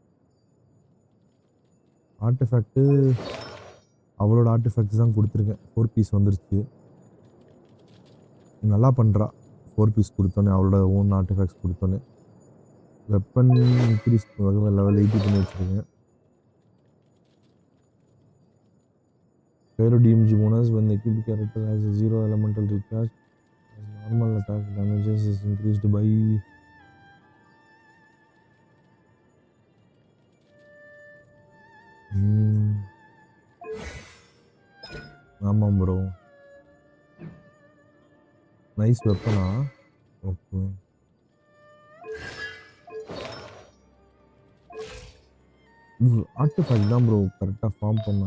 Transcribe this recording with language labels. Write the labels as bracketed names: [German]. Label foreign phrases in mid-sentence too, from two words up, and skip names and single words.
[Tamil] ஆர்டிஃபேக்ட்டு அவளோட ஆர்டிஃபேக்ட்ஸ் தான் கொடுத்துருக்கேன். 4 பீஸ் வந்துருச்சு. நல்லா பண்ணுறா. 4 பீஸ் கொடுத்தோன்னே அவளோட [English] own artifacts [Tamil] கொடுத்தோன்னே. [English] weapon increase level 80 [Tamil] பண்ணி வச்சுருக்கேன். [English] Pyro DMG bonus when the equipped character has a 0 elemental recharge. As normal attack damages is increased by [Tamil] ஆமாம் ப்ரோ. நைஸ் வெப்பனா? ஓகே. ஆர்டிஃபேக்ட் தான் ப்ரோ கரெக்டாக ஃபார்ம் பண்ண.